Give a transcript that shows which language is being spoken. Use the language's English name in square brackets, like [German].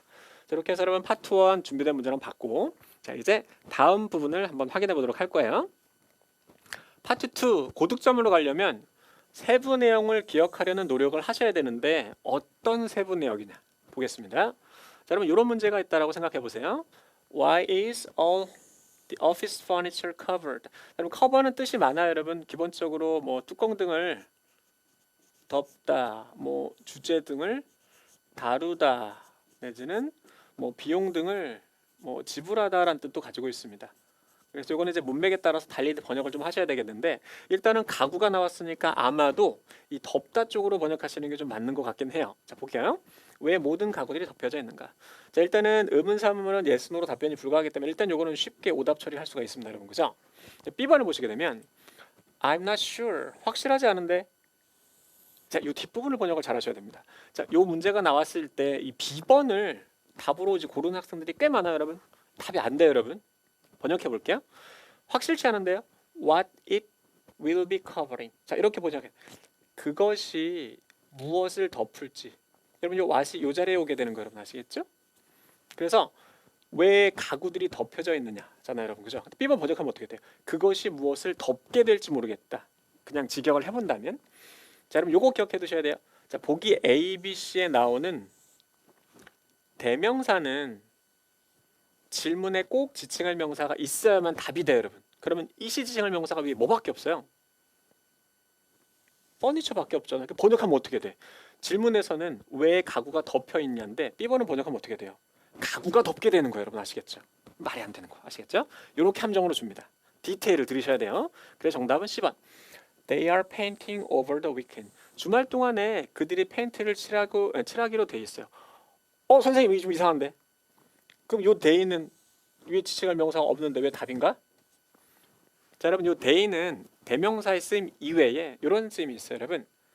[Korean] 자, 이렇게 해서 여러분 파트 1 준비된 문제랑 봤고, 자 이제 다음 부분을 한번 확인해 보도록 할 거예요. 파트 2 고득점으로 가려면 세부 내용을 기억하려는 노력을 하셔야 되는데 어떤 세부 내역이냐 보겠습니다. 자, 여러분 이런 문제가 있다라고 생각해 보세요. [English] Why is all the office furniture covered? [Korean] 여러분 커버는 뜻이 많아요, 여러분. 기본적으로 뭐 뚜껑 등을 덮다, 뭐 주제 등을 다루다, 내지는 뭐 비용 등을 뭐 지불하다라는 뜻도 가지고 있습니다. 그래서 이거는 이제 문맥에 따라서 달리 번역을 좀 하셔야 되겠는데 일단은 가구가 나왔으니까 아마도 이 덮다 쪽으로 번역하시는 게 좀 맞는 것 같긴 해요. 자 볼게요. 왜 모든 가구들이 덮여져 있는가? 자 일단은 의문사문은 yes, no로 답변이 불가하기 때문에 일단 요거는 쉽게 오답 처리할 수가 있습니다, 여러분, 그죠? 자, B번을 보시게 되면 [English] I'm not sure, [Korean] 확실하지 않은데. 자, 이 뒷부분을 번역을 잘 하셔야 됩니다. 자, 요 문제가 나왔을 때 이 B번을 답으로 이제 고르는 학생들이 꽤 많아요, 여러분. 답이 안 돼요, 여러분. 번역해 볼게요. 확실치 않은데요. [English] What it will be covering. [Korean] 자, 이렇게 번역해. 그것이 무엇을 덮을지. 여러분, 요 what이 요 자리에 오게 되는 거 여러분 아시겠죠? 그래서 왜 가구들이 덮여져 있느냐잖아요, 여러분, 그죠? B번 번역하면 어떻게 돼요? 그것이 무엇을 덮게 될지 모르겠다. 그냥 직역을 해본다면. 자, 여러분 요거 기억해 두셔야 돼요. 자, 보기 A, B, C에 나오는 대명사는 질문에 꼭 지칭할 명사가 있어야만 답이 돼요, 여러분. 그러면 이시 지칭할 명사가 위에 뭐밖에 없어요? 퍼니처밖에 없잖아요. 번역하면 어떻게 돼? 질문에서는 왜 가구가 덮여 있냐인데 B번은 번역하면 어떻게 돼요? 가구가 덮게 되는 거예요, 여러분 아시겠죠? 말이 안 되는 거 아시겠죠? 이렇게 함정으로 줍니다. 디테일을 들으셔야 돼요. 그래서 정답은 C번. [English] They are painting over the weekend. [Korean] 주말 동안에 그들이 페인트를 칠하기로 돼 있어요. 선생님 이게 좀 이상한데? 그럼 요 day는 위에 지칭할 명사가 없는데 왜 답인가? 자, 여러분 요 day는 대명사의 쓰임 이외에 이런 쓰임이 있어요, 여러분.